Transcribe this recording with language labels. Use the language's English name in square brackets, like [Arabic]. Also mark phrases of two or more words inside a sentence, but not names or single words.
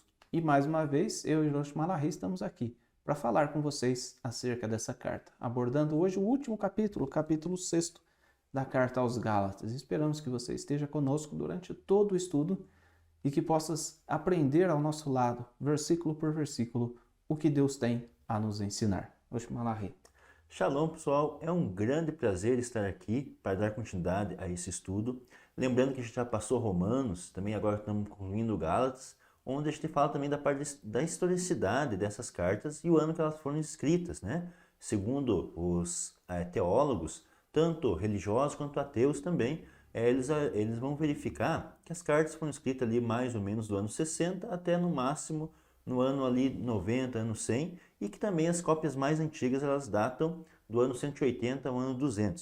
[Portuguese] E mais uma vez, eu e Rosh Malahi estamos aqui para falar com vocês acerca dessa carta, abordando hoje o último capítulo, o capítulo 6 da carta aos Gálatas. Esperamos que você esteja conosco durante todo o estudo e que possas aprender ao nosso lado, versículo por versículo, o que Deus tem a nos ensinar. Rosh Malahi. Shalom, pessoal. É um grande prazer estar aqui para dar continuidade a esse estudo. Lembrando que a gente já passou Romanos, também agora estamos concluindo Gálatas, onde a gente fala também da parte da historicidade dessas cartas e o ano que elas foram escritas, né? Segundo os teólogos, tanto religiosos quanto ateus também, eles vão verificar que as cartas foram escritas ali mais ou menos do ano 60 até no máximo no ano ali 90, ano 100, e que também as cópias mais antigas elas datam do ano 180 ao ano 200.